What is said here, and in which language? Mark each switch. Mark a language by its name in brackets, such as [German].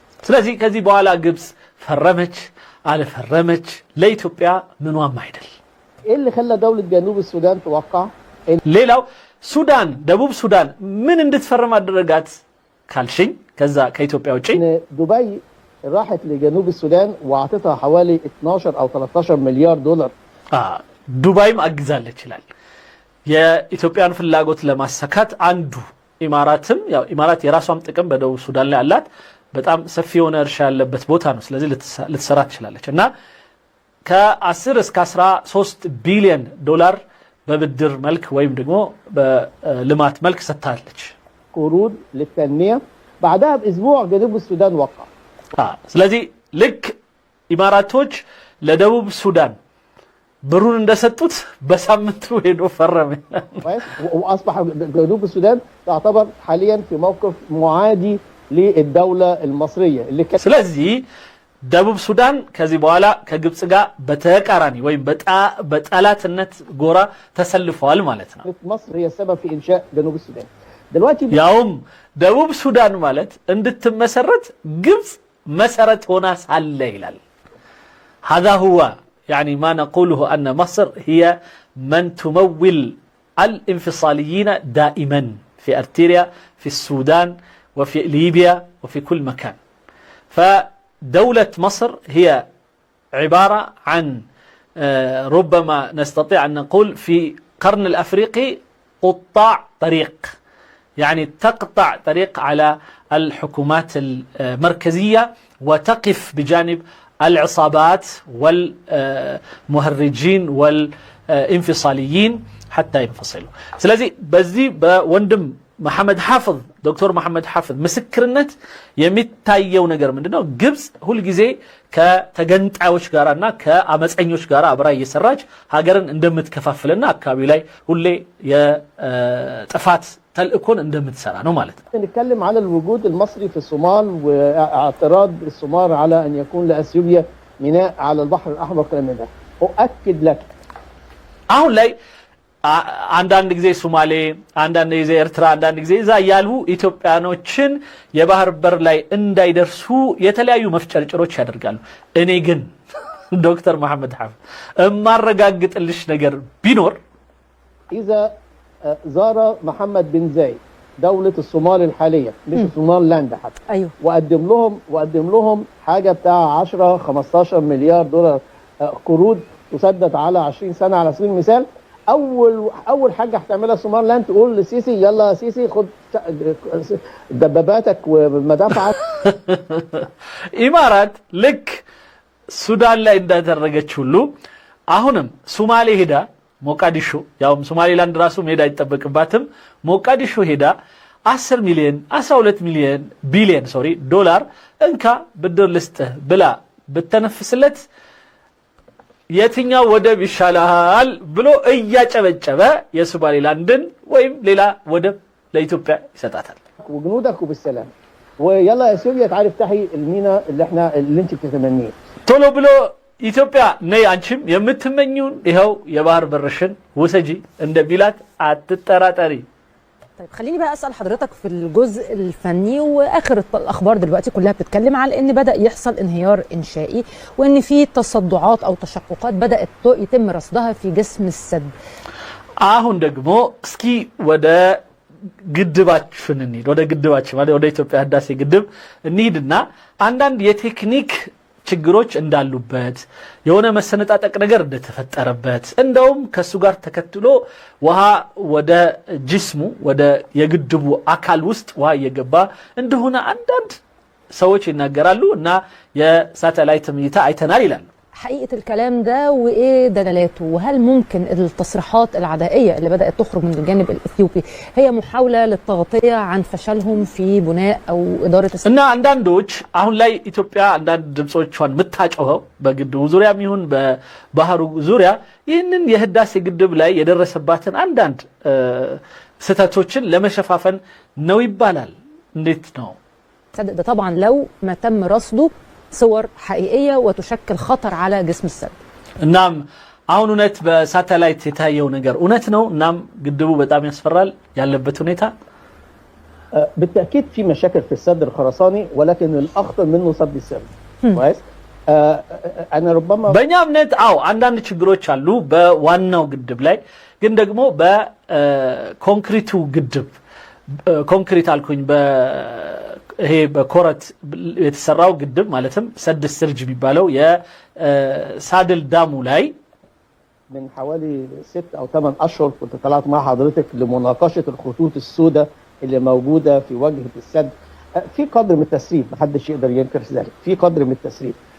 [Amharic] ስለዚህ ከዚህ በኋላ ግብፅ ፈረመች አልፈረመች ለኢትዮጵያ ምኗም አይደል። [Arabic] ايه اللي خلى دولة جنوب السودان توقع؟ [Amharic] ሌላው ሱዳን ደቡብ ሱዳን ምን እንድትፈርም አደረጋት ካልሽኝ ከዛ ከኢትዮጵያ ውጪ [Arabic] ان دبي راحت لجنوب السودان واعطتها حوالي 12 او 13 مليار دولار. [Amharic] ዱባይም አግዛለች ይላል። የኢትዮጵያን ፍላጎት ለማሳካት አንዱ ኢማራትም ያው ኢማራት የራሷም ጥቅም በደቡብ ሱዳን ላይ አላት። በጣም ሰፊ የሆነ እርሻ ያለበት ቦታ ነው። ስለዚህ ልትሰራ ትችላለች እና ከ10 እስከ 13 ቢሊዮን ዶላር በብድር መልክ ወይም ደግሞ በልማት መልክ ሰጥታለች። [Arabic] قروض للتنمية. بعدها باسبوع جنوب السودان وقع. [Amharic] ስለዚህ ልክ ኢማራቶች ለደቡብ ሱዳን ብሩን እንደሰጡት በሳምንቱ ሄዶ ፈረመ። [Arabic] واصبح جنوب السودان تعتبر حاليا في موقف معادي للدولة المصرية اللي كانت. [Amharic] ስለዚህ ደቡብ ሱዳን ከዚህ በኋላ ከግብጽ ጋር በተቃራኒ ወይም በጠላትነት ጎራ ተሰልፈዋል ማለት ነው። [Arabic] مصر هي السبب في إنشاء جنوب السودان. دلوقتي [Amharic] ያውም ደቡብ ሱዳን ማለት እንድትመሰረት ግብጽ መሰረት ሆና ሳለ ይላል። [Arabic] هذا هو يعني ما نقوله أن مصر هي من تمول الانفصاليين دائما في أرتريا في السودان وفي ليبيا وفي كل مكان. فدولة مصر هي عبارة عن ربما نستطيع أن نقول في قرن الأفريقي قطاع طريق، يعني تقطع طريق على الحكومات المركزية وتقف بجانب العصابات والمهرجين والانفصاليين حتى ينفصلوا. [Amharic] ስለዚህ በዚህ በወንድም መሐመድ ሐፍዝ ዶክተር መሐመድ ሐፍዝ ምስክርነት የሚታየው ነገር ምንድነው? ግብጽ ሁሉ ጊዜ ከተገንጣዮች ጋራና ከአመፀኞች ጋራ አብራ እየሰራች ሀገርን እንደምትከፋፍልና አካባቢው ላይ ሁሌ የጥፋት ተልእኮን እንደምትሰራ ነው ማለት ነው። [Arabic] نتكلم على الوجود المصري في الصومال واعتراض الصومال على ان يكون لاثيوبيا ميناء على البحر الاحمر كلام من ده. اؤكد لك [Amharic] አሁን ላይ አንዳንድ ጊዜ ሶማሌ፣ አንዳንድ ጊዜ ኤርትራ፣ አንዳንድ ጊዜ እዛ ያሉ ኢትዮጵያኖችን የባህር በር ላይ እንዳይደርሱ የተለያዩ መፍጨርጨሮች ያደርጋሉ። እኔ ግን ዶክተር መሐመድ ሐፍዝ እማረጋግጥልሽ ነገር ቢኖር [Arabic] اذا زار محمد بن زايد دولة الصومال الحالية، مش الصومال لاند حتى. ايوه. وقدم لهم حاجة بتاع 10-15 مليار دولار قروض تسدد على 20 سنة على سبيل المثال. أول حاجة هتعملها الصومال لاند تقول لسيسي يلا يا سيسي خد دباباتك ومدافعك. [Amharic] ኢማራት ልክ ሱዳን ላይ እንዳደረገች ሁሉ አሁንም ሶማሌ ሄዳ ሞቃዲሾ ያውም ሶማሌላንድ ራሱ ሄዳ አይጠበቅባትም ሞቃዲሾ ሄዳ 10 ሚሊዮን 12 ሚሊዮን ቢሊዮን ዶላር እንካ ብድር ልስጥህ ብላ ብተነፍስለት የትኛው ወደብ ይሻላል ብሎ እያጨበጨበ የሶማሌላንድን ወይም ሌላ ወደብ ለኢትዮጵያ ይሰጣታል። [Arabic] وجنودك وبالسلام ويلا يا اثيوبيا تعالي افتحي المينا اللي انت بتتمنيه [Amharic] ቶሎ ብሎ ኢትዮጵያ ነይ አንቺም የምትመኙን ይሄው የባህር በርሽን ወሰጂ እንደሚላት አትጠራጠሪ። [Arabic] طيب خليني بقى اسال حضرتك في الجزء الفني، واخر الاخبار دلوقتي كلها بتتكلم على ان بدا يحصل انهيار انشائي وان في تصدعات او تشققات بدات يتم رصدها في جسم السد. [Amharic] አሁን ደግሞ እስኪ ወደ ግድባችን እንሂድ። ወደ ግድባችን ማለት ወደ ኢትዮጵያ ህዳሴ ግድብ እንሂድና አንዳንድ የቴክኒክ ችግሮች እንዳሉበት የሆነ መሰነጣጠቅ ነገር እንደተፈጠረበት እንደውም ከሱ ጋር ተከትሎ ውሃ ወደ ጅስሙ ወደ የግድቡ አካል ውስጥ ውሃ እየገባ እንደሆነ አንዳንድ ሰዎች ይናገራሉ እና የሳተላይት እይታ አይተናል ይላሉ። [Arabic] حقيقة الكلام ده وايه دلالاته، وهل ممكن التصريحات العدائية اللي بدأت تخرج من الجانب الاثيوبي هي محاولة للتغطية عن فشلهم في بناء او ادارة [Amharic] እና አንዳንዶች አሁን ላይ ኢትዮጵያ አንዳንድ ድምጾቿን ምታጮኸው በግድቡ ዙሪያ የሚሆን በባህሩ ዙሪያ ይህንን የህዳሴ ግድብ ላይ የደረሰባትን አንዳንድ ስህተቶችን ለመሸፋፈን ነው ይባላል። እንዴት ነው? [Arabic] ده طبعا لو ما تم رصده صور حقيقية وتشكل خطر على جسم السد. [Amharic] እናም አሁን እውነት በሳተላይት የታየው ነገር እውነት ነው። እናም ግድቡ በጣም ያስፈራል ያለበት ሁኔታ። [Arabic] بالتأكيد في مشاكل في السد الخرساني ولكن الأخطر منه سد السد. كويس؟ أنا ربما [Amharic] በእኛ እምነት አንዳንድ ችግሮች አሉ በዋናው ግድብ ላይ ግን ደግሞ በኮንክሪቱ ግድብ ኮንክሪት አልኩኝ ይሄ በኮረት የተሰራው ግድብ ማለትም ሰድ ስርጅ የሚባለው የሳድል ዳሙ ላይ [Arabic] من حوالي 6 أو 8 أشهر كنت طلعت مع حضرتك لمناقشة الخطوط السوداء اللي موجودة في واجهة السد. في قدر من التسريب محدش يقدر ينكر ذلك، في قدر من التسريب.